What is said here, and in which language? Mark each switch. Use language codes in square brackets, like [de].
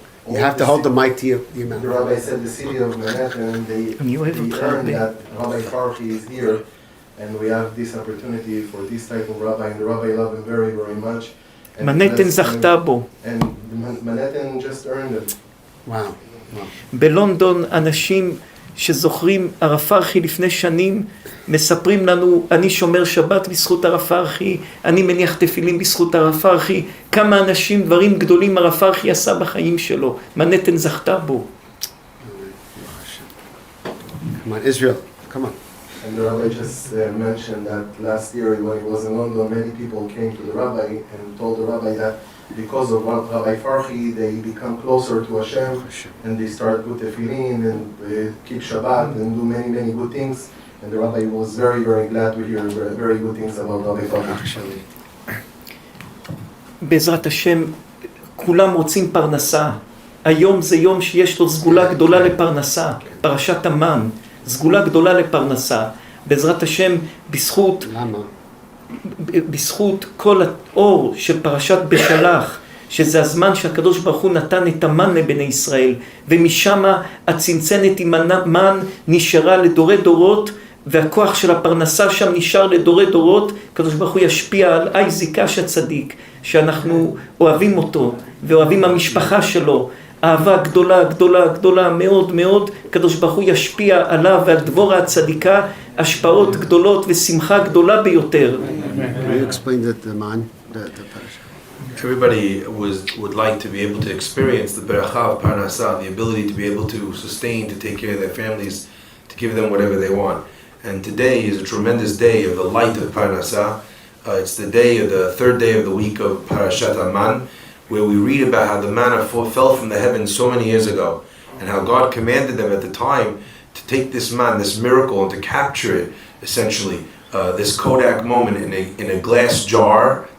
[en] You have to hold the mic to your mouth. The rabbi said the city of Manhattan, they earned that Rabbi Farhi is here, and we have this opportunity for this type of rabbi, and the rabbi loved him very, very much. [he] מנהטן זכתה בו. [en] And Manhattan just earned it. Wow. [he] בלונדון אנשים שזוכרים הרב פרחי לפני שנים מספרים לנו, אני שומר שבת בזכות הרב פרחי, אני מניח תפילין בזכות הרב פרחי, כמה אנשים, דברים גדולים הרב פרחי עשה בחיים שלו. מנהטן זכתה בו. [en] Come on, Israel. Come on. And the rabbi just mentioned that last year when he was in London, many people came to the rabbi and told the rabbi that because of Rabbi Farhi, they become closer to Hashem, and they start with tefillin and keep Shabbat and do many, many good things. And the rabbi was very, very glad to hear very good things about Rabbi Farhi. [he] בעזרת השם, כולם רוצים פרנסה. היום זה יום שיש לו סגולה גדולה לפרנסה. פרשת המן, סגולה גדולה לפרנסה. בעזרת השם, בזכות... למה? בזכות כל האור של פרשת בשלח, שזה הזמן שהקדוש ברוך הוא נתן את המן לבני ישראל, ומשם הצנצנת עם המן נשארה לדורי דורות, והכוח של הפרנסה שם נשאר לדורי דורות. הקדוש ברוך הוא ישפיע על אייזיק אש הצדיק, שאנחנו אוהבים אותו, ואוהבים המשפחה שלו, אהבה גדולה, גדולה, גדולה מאוד מאוד. הקדוש ברוך הוא ישפיע עליו ועל דבורה הצדיקה, השפעות גדולות ושמחה גדולה ביותר. [en] Can you explain that the man, the parasha? Everybody would like to be able to experience the beracha of parnasah, the ability to be able to sustain, to take care of their families, to give them whatever they want. And today is a tremendous day of the light of parnasah. It's the day of the third day of the week of Parashat Aman, where we read about how the manna fell from the heavens so many years ago, and how God commanded them at the time to take this man, this miracle, and to capture it, essentially, this Kodak moment in a glass jar.